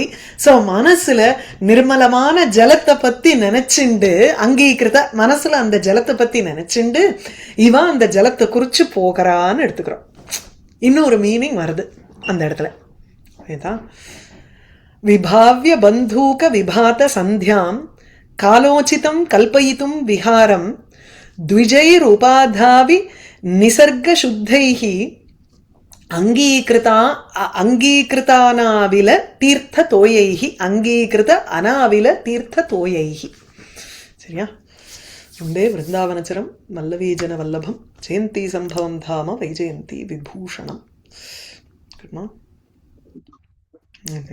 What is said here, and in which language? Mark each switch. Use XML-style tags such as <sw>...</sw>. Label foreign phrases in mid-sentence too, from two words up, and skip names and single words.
<ta>சோ மனசுல நிர்மலமான ஜலத்தை பத்தி நினைச்சுண்டு, அங்கீகிருத மனசுல அந்த ஜலத்தை பத்தி நினைச்சுண்டு இவன் அந்த ஜலத்தை குறிச்சு போகிறான்னு எடுத்துக்கிறோம். இன்னொரு மீனிங் வருது அந்த இடத்துல.</ta> <sa>विभाव्य बन्धूक विभात सन्ध्यां कालोचितं कल्पयितुं विहारम् द्विजैरुपाधावि निसर्गशुद्धैः अंगीकृतानाविल तीर्थतोयैः अंगीकृत अनाविल तीर्थतोयैः சரியா वन्दे वृन्दावनचरं वल्लवीजनवल्लभं जयन्ती सम्भवं धाम वैजयन्ती विभूषणम्</sa>